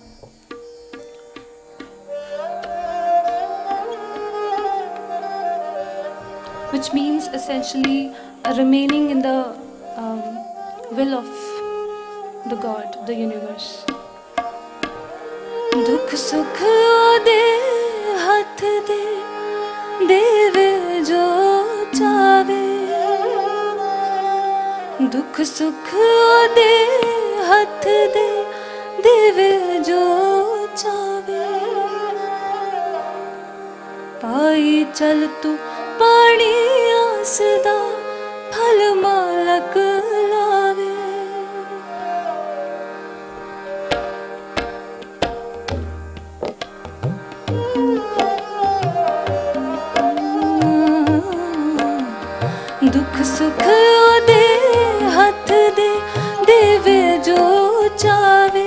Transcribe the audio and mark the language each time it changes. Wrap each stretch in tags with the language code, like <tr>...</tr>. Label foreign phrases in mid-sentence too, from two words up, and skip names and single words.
<en>Which means essentially remaining in the will of the God, the universe.</en> <pa>ਦੁੱਖ ਸੁੱਖ ਦੇ ਹੱਥ ਦੇ ਦੇਵੇ ਜੋ ਚਾਵੇ. ਦੁੱਖ ਸੁੱਖ ਦੇ ਹੱਥ ਦੇ ਦੇਵੇ ਜੋ ਚਾਵੇ. ਪਈ ਚੱਲ ਤੂ ਪਾਣੀ ਆਸਦਾ ਫਲ ਮਾਲਕ ਲਾਵੇ. ਦੁੱਖ ਸੁੱਖ ਦੇ ਹੱਥ ਦੇ ਦੇਵੇ ਜੋ ਚਾਵੇ.</pa>